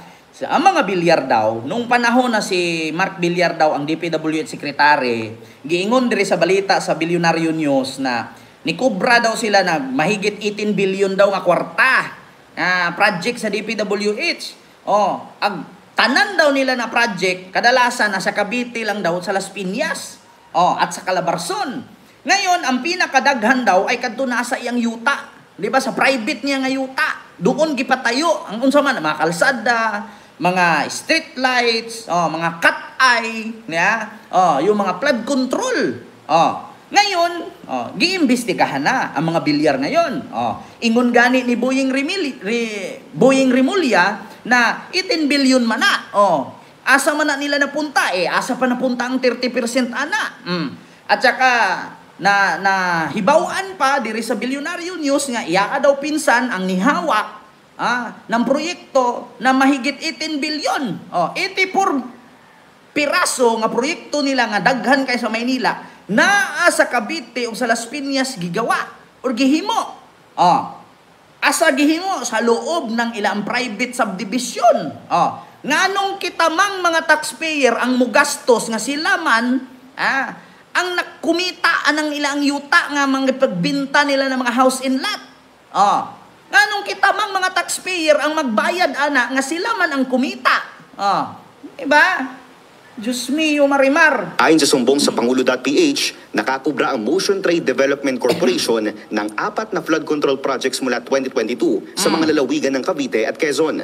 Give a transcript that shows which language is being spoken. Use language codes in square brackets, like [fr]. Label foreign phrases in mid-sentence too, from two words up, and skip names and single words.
[ceb] Ang mga Bilyar daw, nung panahon na si Mark Bilyar daw ang DPWH Secretary, giingon diri sa balita sa Billionaire News na nikubra daw sila na mahigit 18 billion daw nga kwarta project sa DPWH. Ang tanan daw nila na project, kadalasan nasa Cavite lang daw, sa Las Piñas, at sa Calabarzon. Ngayon, ang pinakadaghan daw ay kadto nasa iyang yuta. Di ba? Sa private niya nga yuta. Doon gipatayo ang unsa man, mga kalsada, mga street lights, mga cut-eye, [tl] yung mga [en] flood control. [ceb] Ngayon, giimbestigahan na ang mga Bilyar ngayon. Ingon gani ni Boying Rimulya na 18 billion man na. Asa man na nila napunta? Asa pa napunta ang 30% ana? At saka, na hibawaan pa diri sa Billionaire News nga iya daw pinsan [tl] ang nihawak ng proyekto [ceb] na mahigit 18 billion. 84 piraso nga proyekto nila nga daghan kay sa Maynila naa sa Cavite o sa Las Piñas gigawa or gihimo. Asa gihimo [tl] sa loob ng [ceb] ilang private subdivision. Nganong kitamang mga taxpayer ang mugastos nga sila man ang nakumita anang ilang yuta nga mga pagbinta nila ng mga [en] house in lot. [ceb] Nganong kita mang mga taxpayer ang magbayad ana nga sila man ang kumita. Diba? [es] Diyos mio [ceb] marimar. [tl] Ayon sa sumbong sa Pangulo.ph, nakakubra ang Motion Trade Development Corporation ng 4 na [en] flood control projects [tl] mula 2022 sa mga lalawigan ng Cavite at Quezon.